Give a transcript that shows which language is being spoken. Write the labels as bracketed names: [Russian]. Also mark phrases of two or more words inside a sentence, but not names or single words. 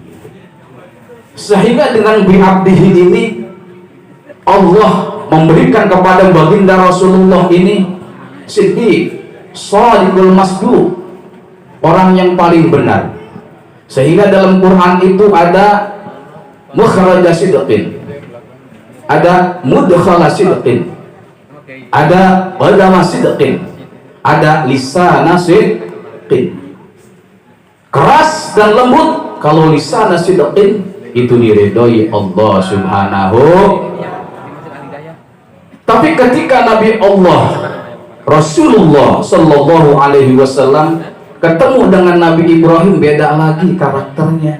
[Indonesian] Sehingga dengan bi'abdihi ini Allah memberikan kepada baginda Rasulullah ini siddiq, [Arabic] الصادق المصدوق, [Indonesian] orang yang paling benar. Sehingga dalam Quran itu ada [Arabic] مخرج صدق, [Indonesian] ada [Arabic] مدخل صدق, [Indonesian] ada [Arabic] قدم صدق, [Indonesian] ada [Arabic] لسان صدق. [Indonesian] Keras dan lembut. Kalau [Arabic] لسان صدق [Indonesian] itu diridhoi Allah Subhanahu. Tapi ketika Nabi Allah Rasulullah [Arabic] صلى الله عليه وسلم [Indonesian] ketemu dengan Nabi Ibrahim, beda lagi karakternya.